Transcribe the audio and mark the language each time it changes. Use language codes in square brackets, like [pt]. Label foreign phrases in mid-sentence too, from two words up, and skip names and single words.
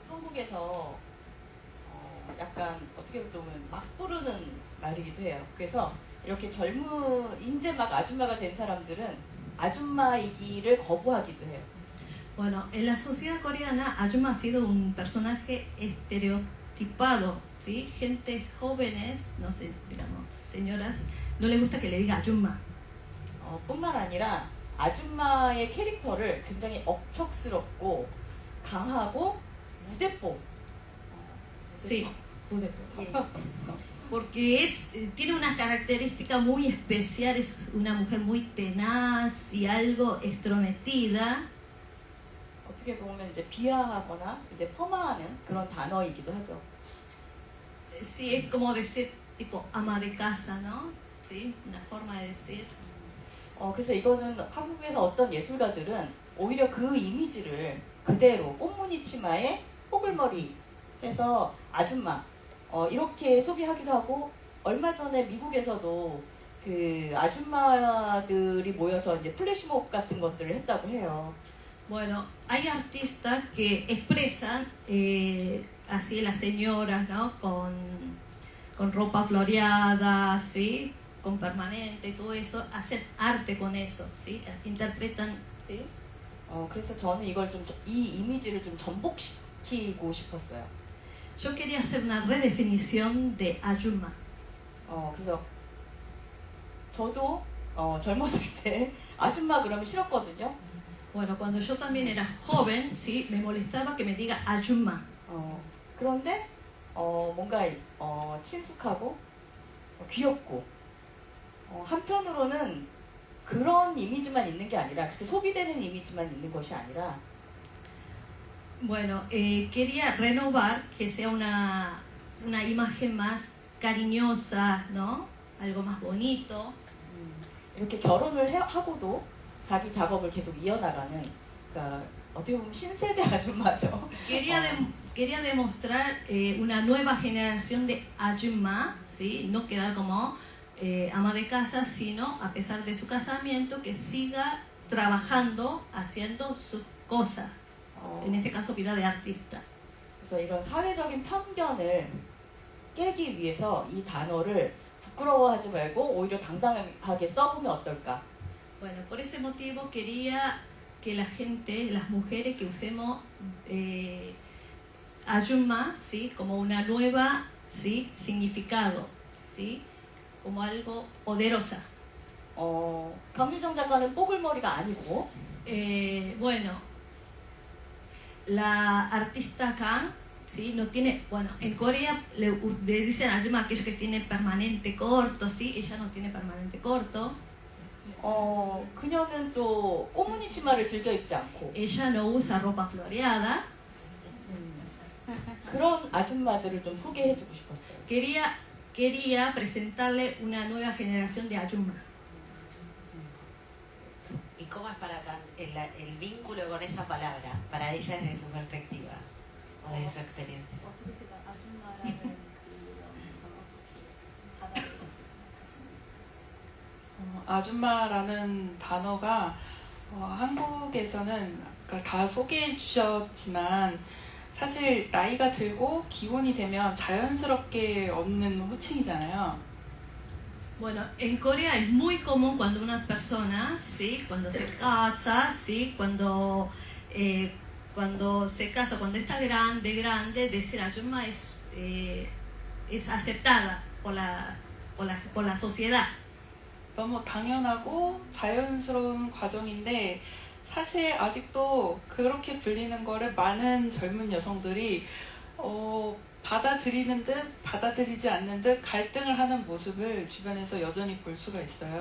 [ko] 한국에서 약간 어떻게 보면 막 부르는 말이기도 해요. 그래서 이렇게 이제 막 아줌마가 된 사람들은 아줌마이기를 거부하기도 해요. [es] Bueno, en la sociedad coreana, Ayuma ha sido un personaje estereotipado, ¿sí? Gente jóvenes, no sé, digamos, señoras, no le gusta que le diga Ayuma. [ko] 뿐만 아니라 아줌마의 캐릭터를 굉장히 억척스럽고 강하고 무대뽀. [es] Sí, porque tiene una característica muy especial, es una mujer muy tenaz y algo extrometida. [ko] 어떻게 보면 이제 비하하거나 이제 폄하하는 그런 단어이기도 하죠. [es] Sí, es como decir tipo ama de casa, ¿no? Sí, una forma de decir. [ko] 그래서 이거는 한국에서 어떤 예술가들은 오히려 그 이미지를 그대로 꽃무늬 치마에 뽀글머리 해서 아줌마 이렇게 소비하기도 하고, 얼마 전에 미국에서도 그 아줌마들이 모여서 이제 플래시몹 같은 것들을 했다고 해요. [es] Bueno, hay artistas que expresan así las señoras, ¿no? Con ropa floreada, ¿sí? Con permanente y todo eso, hacen arte con eso, ¿sí? Interpretan, ¿sí? [ko] 그래서 저는 이걸 이 이미지를 좀 전복시키고 싶었어요. [es] Yo quería hacer una redefinición de Ayuma. [ko] 그래서 저도 젊었을 때 아줌마 그러면 싫었거든요. [es] Bueno, cuando yo también era joven, ¿sí? Me molestaba que me diga Ayuma. [ko] 그런데 뭔가 친숙하고 귀엽고 한편으로는 그런 이미지만 있는 게 아니라, 그렇게 소비되는 이미지만 있는 것이 아니라, [es] Bueno, quería renovar que sea una imagen más cariñosa, ¿no? Algo más bonito. [ko] 이렇게 결혼을 하고도 자기 작업을 계속 이어나가는, 그러니까 어떻게 보면 신세대 아줌마죠. [es] Quería demostrar una nueva generación de Ayuma, ¿sí? No quedar como ama de casa, sino a pesar de su casamiento, que siga trabajando, haciendo sus cosas. En este caso, vida de artista. [ko] 그래서 이런 사회적인 편견을 깨기 위해서 이 단어를 부끄러워하지 말고 오히려 당당하게 써보면 어떨까? [es] Bueno, por ese motivo quería que la gente, las mujeres, que usemos Ayuma, ¿sí? Como una nueva, ¿sí? Significado, ¿sí? Como algo poderosa. [ko] 강유정 작가는 뽀글머리가 아니고, [es] bueno, la artista Kang, ¿sí? No tiene, bueno, en Corea le dicen Ayuma a aquellos que tienen permanente corto, ¿sí? Ella no tiene permanente corto. [ko] 그녀는 또 꽃무늬 치마를 즐겨 입지 않고, [es] Ella no usa ropa floreada. [ko] 그런 아줌마들을 좀 소개해주고 싶었어요. [es] Quería presentarle una nueva generación de Ayuma. ¿Y cómo es para Kang el vínculo con esa palabra, para ella desde su perspectiva o desde su experiencia? [ko] 어떻게 생각? 아줌마라는 그런 건 어떻게 받아들이고 생각하시는지? 아줌마라는 단어가 한국에서는 그러니까 다 소개해 주셨지만 사실 나이가 들고 기혼이 되면 자연스럽게 없는 호칭이잖아요. [es] Bueno, en Corea es muy común cuando una persona, ¿sí? Cuando se casa, ¿sí? Cuando se casa, cuando está grande, decir Ayuma es aceptada por la sociedad. [ko] 너무 당연하고 자연스러운 과정인데 사실 아직도 그렇게 불리는 거를 많은 젊은 여성들이 받아들이는 듯 받아들이지 않는 듯 갈등을 하는 모습을 주변에서 여전히 볼 수가 있어요.